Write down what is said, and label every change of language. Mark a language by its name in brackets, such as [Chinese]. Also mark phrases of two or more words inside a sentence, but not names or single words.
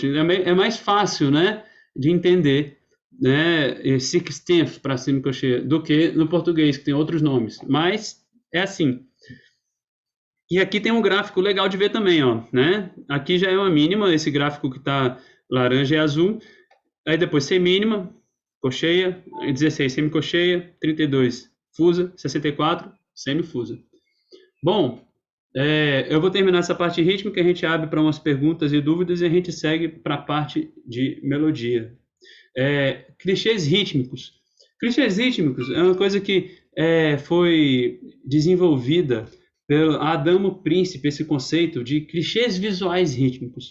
[Portuguese] É mais fácil, né, de entender, né, sixteenth para semicocheia do que no português, que tem outros nomes. Mas é assim. E aqui tem um gráfico legal de ver também, ó, né? Aqui já é uma mínima, esse gráfico que está laranja e azul. Aí depois semínima, cocheia, 16 semicocheia, 32 fusa, 64 semifusa. Bom, eu vou terminar essa parte rítmica, a gente abre para umas perguntas e dúvidas e a gente segue para a parte de melodia. Clichês rítmicos. Clichês rítmicos é uma coisa que foi desenvolvida pelo Adamo Príncipe, esse conceito de clichês visuais rítmicos.